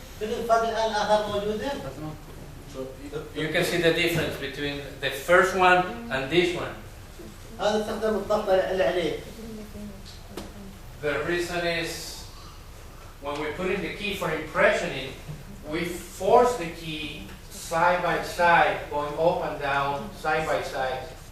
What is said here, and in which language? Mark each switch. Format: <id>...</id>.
<ar>كل الفرق الآن الآثار موجودة.</ar> <en>You can see the difference between the first one and this one.</en> <ar>هذا استخدم الضغط اللي عليه.</ar> <en>The reason is when we put in the key for impressioning, we force the key side by side, going up and down, side by side.</en>